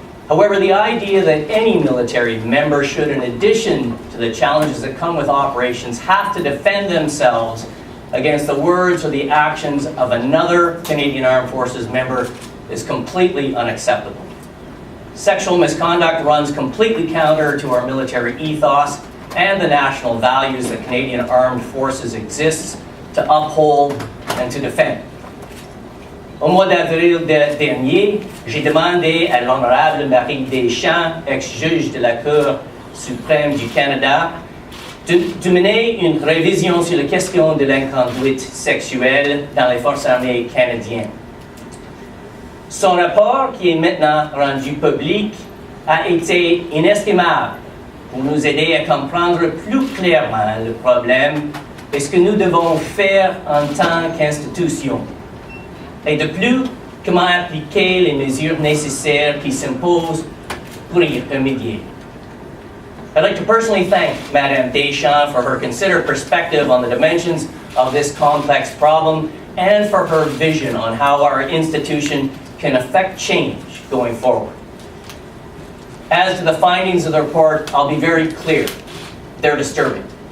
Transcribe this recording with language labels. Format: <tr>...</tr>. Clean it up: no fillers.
<en>However, the idea that any military member should, in addition to the challenges that come with operations, have to defend themselves against the words or the actions of another Canadian Armed Forces member is completely unacceptable. Sexual misconduct runs completely counter to our military ethos and the national values that Canadian Armed Forces exists to uphold and to defend.</en> <fr>Au mois d'avril dernier, j'ai demandé à l'honorable Mme Deschamps, ex-juge de la Cour suprême du Canada, de mener une révision sur la question de l'inconduite sexuelle dans les forces armées canadiennes. Son rapport, qui est maintenant rendu public, a été inestimable pour nous aider à comprendre plus clairement le problème et ce que nous devons faire en tant qu'institution. Et de plus, comment appliquer les mesures nécessaires qui s'imposent pour y remédier.</fr> <en>I'd like to personally thank Mme Deschamps for her considered perspective on the dimensions of this complex problem and for her vision on how our institution can affect change going forward. As to the findings of the report, I'll be very clear. They're disturbing.</en>